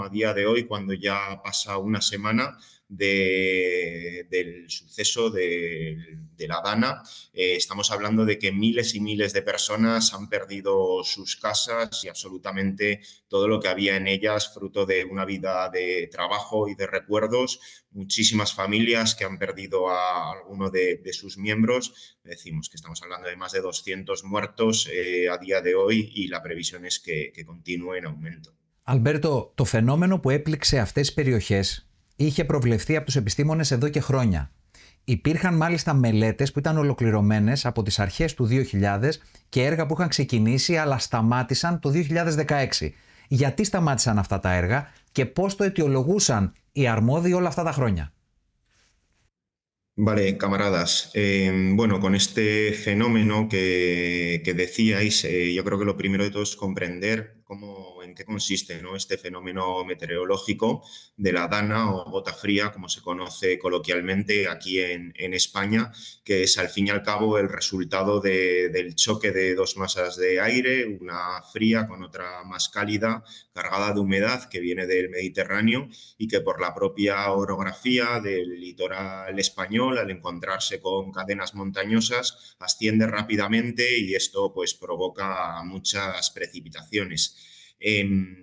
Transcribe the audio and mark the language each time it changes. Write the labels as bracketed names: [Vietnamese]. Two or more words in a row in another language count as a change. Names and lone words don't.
[Spanish] A día de hoy, cuando ya pasa una semana del suceso de la Dana, estamos hablando de que miles y miles de personas han perdido sus casas y absolutamente todo lo que había en ellas, fruto de una vida de trabajo y de recuerdos. Muchísimas familias que han perdido a alguno de sus miembros. Decimos que estamos hablando de más de 200 muertos a día de hoy y la previsión es que continúe en aumento. [Greek] Αλμπέρτο, το φαινόμενο που έπληξε αυτές τις περιοχές είχε προβλεφθεί από τους επιστήμονες εδώ και χρόνια. Υπήρχαν μάλιστα μελέτες που ήταν ολοκληρωμένες από τις αρχές του 2000 και έργα που είχαν ξεκινήσει αλλά σταμάτησαν το 2016. Γιατί σταμάτησαν αυτά τα έργα και πώς το αιτιολογούσαν οι αρμόδιοι όλα αυτά τα χρόνια? [Spanish] Vale, camaradas. Bueno, con este fenómeno que decíais, yo creo que lo primero de todo es comprender en qué consiste, ¿no? Este fenómeno meteorológico de la dana o gota fría, como se conoce coloquialmente aquí en España, que es al fin y al cabo el resultado del choque de dos masas de aire, una fría con otra más cálida, cargada de humedad que viene del Mediterráneo y que por la propia orografía del litoral español, al encontrarse con cadenas montañosas, asciende rápidamente y esto pues provoca muchas precipitaciones.